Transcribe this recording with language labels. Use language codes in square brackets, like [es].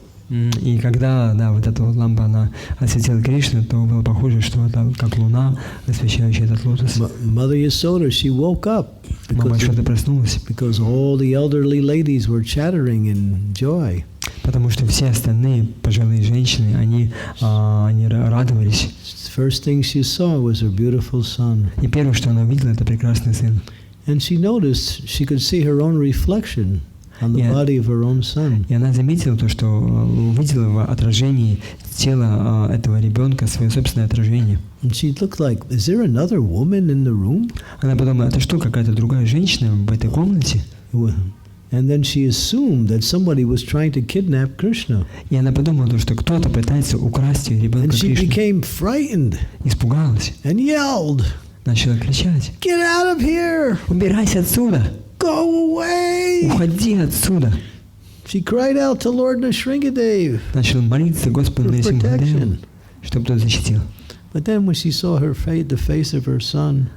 [ru] И когда, вот эта вот лампа, она осветила Кришну, то было похоже, что это как луна, освещающая этот лотос. [en] Mother Yasoda, she woke up [ru] Мама что-то проснулась. [en] Because all the elderly ladies were chattering in joy. [ru] Потому что все остальные пожилые женщины, они радовались. [en] First thing she saw was her beautiful son. [ru] И первое, что она увидела, это прекрасный сын. [en] And she noticed she could see her own reflection on the body of her own son. [ru] И она заметила то, что увидела в отражении тела этого ребенка свое собственное отражение. [en] And she looked like, is there another woman in the room? [ru] Она подумала, это что, какая-то другая женщина в этой комнате? [en] And then she assumed that somebody was trying to kidnap Krishna. [ru] И она подумала, что кто-то пытается украсть ребенка Кришны. [en] And she became frightened. [ru] Испугалась. [en] And yelled. [ru] Начала кричать. [en] Get out of here! [ru] Убирайся отсюда! [en] Go away! [ru] Уходи отсюда! [en] She cried out to Lord Nrsimhadev. [ru] Начала молиться Господу Нрисимхадеву, чтобы тот защитил. [en] But then when she saw her the face of her son,